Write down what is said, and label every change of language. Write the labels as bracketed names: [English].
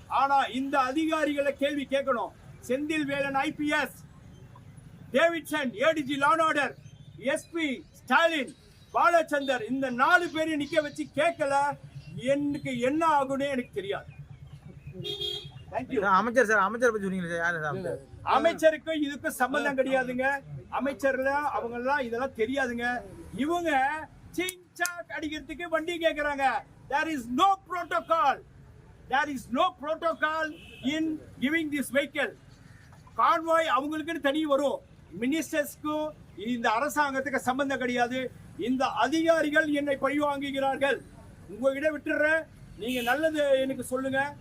[Tamil] ஆனா இந்த அதிகாரிகளை கேள்வி கேட்கணும். Senthil Velan IPS, Davidson ADG law and order, SP Stalin, Balachander, இந்த 4 பேரையும் நிக்க வச்சு கேட்கல எனக்கு என்ன ஆகும்னு எனக்கு தெரியாது. அமைச்சர் சார், அமைச்சர் பத்தி சொன்னீங்க சார். அமைச்சருக்கு இதுக்கு சம்பந்தம் கிடையாதுங்க. அமைச்சர்ல அவங்க எல்லாம் இதெல்லாம் தெரியாதுங்க. இவங்க சிங்சாக் அடிக்கிறதுக்கு வண்டி கேக்குறாங்க. [English] There is no protocol. There is no protocol in giving this vehicle. [Tamil] Convoy அவங்களுக்கு தனி வரும். மினிஸ்டர்ஸ்க்கு இந்த அரசாங்கத்துக்கு சம்பந்தம் கிடையாது. இந்த அதிகாரிகள் என்னை பழி வாங்குகிறார்கள். உங்ககிட்ட விட்டுறேன், நீங்க நல்லது எனக்கு சொல்லுங்க.